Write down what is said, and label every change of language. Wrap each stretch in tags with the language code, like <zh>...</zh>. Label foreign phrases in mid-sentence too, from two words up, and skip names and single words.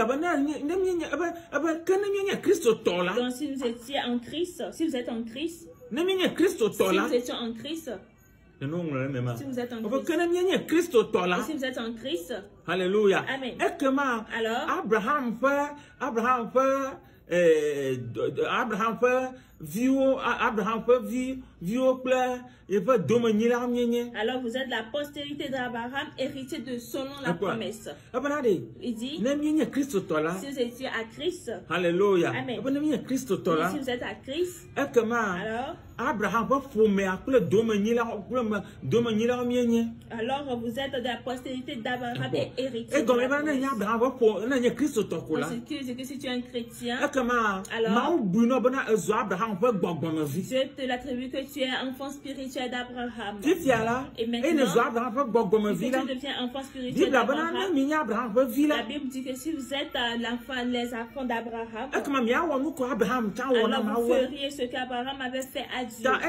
<fr>Donc si vous étiez en Christ, si vous êtes en Christ, si vous étiez en Christ, si vous êtes en Christ, et si vous êtes en Christ, alléluia. Amen.</fr> <ee>Alors, Abraham fait viwo Abraham ƒe viwo kple yeƒe domenyila mienye.</ee> <fr>Alors vous êtes la postérité d'Abraham, héritier de selon la promesse.</fr> <ee>Ebena de.</ee> <fr>Il dit.</fr> <ee>Ne mienye kristotɔ la.</ee> <fr>Si vous étiez à Christ. Alléluia. Amen.</fr> <ee>Ebena mienye kristotɔ la.</ee> <fr>Si vous êtes à Christ.</fr> <ee>Ekema.</ee> <fr>Alors.</fr> <ee>Abraham ƒe ƒomea kple domenyila mienye.</ee> <fr>Alors vous êtes de la postérité d'Abraham et héritier. Et comme</fr> <ee>ne Abraham ƒe ne nye kristotɔ ko la.</ee> <fr>C'est que si tu es un chrétien.</fr> <ee>Ekema. Mawu buna bena ezu Abraham ƒe gbɔgbɔmevi.</ee> <fr>Dieu te l'attribue que tu es enfant spirituel d'Abraham. Et maintenant, si tu deviens enfant spirituel d'Abraham, la Bible dit que si vous êtes les enfants d'Abraham, alors vous feriez ce qu'Abraham avait fait à Dieu.</fr>